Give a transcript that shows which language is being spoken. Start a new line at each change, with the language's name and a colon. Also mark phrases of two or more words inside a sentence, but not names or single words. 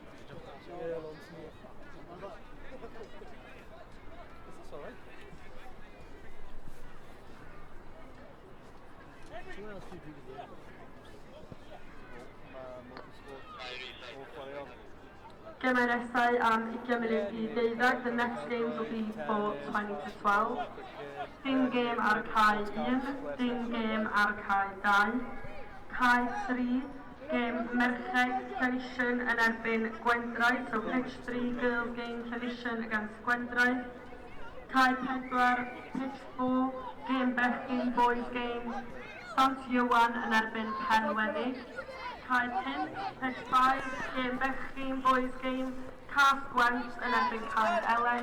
English: That's alright. Who else do you do today?
Welsh: gemau nesau am 20 munud I 12.
English: The next games will be for 20 to 12.
Welsh: Dim gêm ar cae 1, dim gêm ar cae 2. Cae 3, gêm merched Llanisian yn erbyn Gwendraeth,
English: so pitch 3, girls game Llanisian against Gwendraeth.
Welsh: Cae 4, pitch 4, gêm bechgyn
English: boys game
Welsh: Sant Iwan yn erbyn Penweddig. Cae 5, pitch 5, gêm bechgyn
English: boys game
Welsh: Cas Gwent yn erbyn Cae Elen.